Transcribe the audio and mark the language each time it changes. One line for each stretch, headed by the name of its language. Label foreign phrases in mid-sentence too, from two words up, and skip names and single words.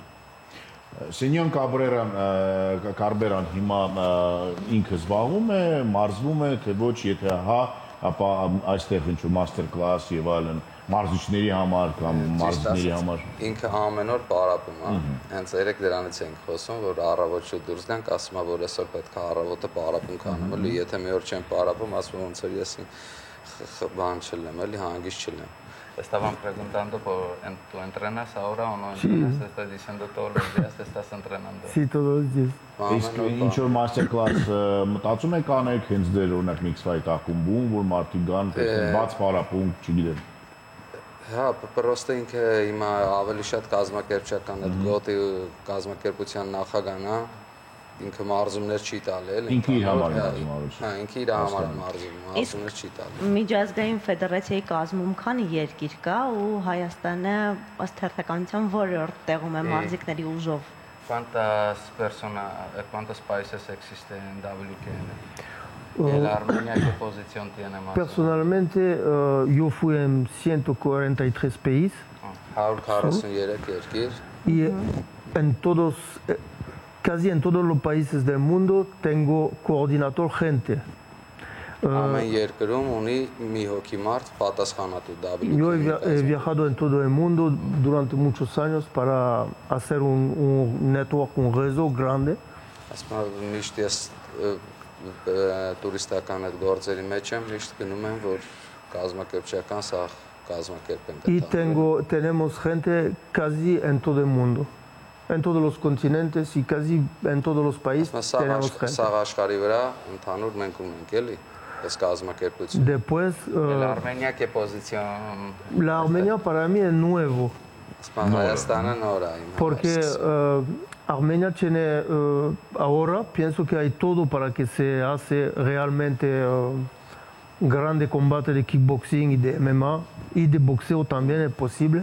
Armenian: Սենյոր Կարբերան հիմա ինքը զբաղվում է, մարզվում է, թե ոչ, եթե հա, ապա այստեղ ինչ-որ
English: master class
Armenian: եւ այլն մարզիչների համար կամ մարզիչների համար։ Ինքը ամեն օր պարապում է։ Հենց երեք դրանից ենք խոսում, որ առավոտ շուտ դուրս գանք, ասում է, որ այսօր պետք է առավոտը պարապում կանեմ, էլի եթե մի օր չեմ պարապում, ասում ոնց որ ես բան չլեմ, էլի հանգիստ չլեմ։
Spanish: Estaban preguntando ¿tú entrenas ahora o no entrenas? Te estoy diciendo todos los días te estás entrenando. Sí, todos los días.
Armenian: Իսկ ինչ որ
English: master class
Armenian: մտածում եք անեք հենց դեր օրինակ
English: mix fight
Armenian: ակումբում, որ մարդիկ գան, բաց պարապում, չգիտեմ։ Հա, պրոստը ինքը հիմա ավելի շատ կազմակերպչական այդ գոտի կազմակերպության նախագահն է, ինքը մարզումներ չի տալի, էլի։ Ինքը իր համար է Հա, ինքը իր համար մարզում, մարզումներ չի տալի։ Միջազգային ֆեդերացիայի կազմում քանի երկիր կա ու Հայաստանը ըստ հերթականության որրորդ տեղում է մարզիկների ուժով։
Spanish: ¿Cuántos países existen en WKN? ¿Y la Armenia qué posición tiene más? Personalmente, yo fui en 143 países.
Armenian: 143 երկիր։
Spanish: Y en todos casi en todos los países del mundo tengo coordinador gente.
Armenian: Ամեն երկրում ունի մի հոգի մարդ պատասխանատու
Spanish: Yo he viajado en todo el mundo durante muchos años para hacer un network, un réseau grande.
Armenian: Ասում միշտ ես տուրիստական այդ գործերի մեջ եմ, միշտ գնում եմ, որ կազմակերպչական սաղ կազմակերպեն
Spanish: Y tenemos gente casi en todo el mundo. En todos los continentes y casi en todos los países tenemos gente.
Armenian: Սաղ աշխարհի վրա ընդհանուր մենք ունենք, էլի։
Spanish: Después, ¿La Armenia qué posición? La Armenia para mí es nuevo. Porque Armenia tiene ahora, pienso que hay todo para que se hace realmente grande combate de kickboxing y de MMA y de boxeo también es posible.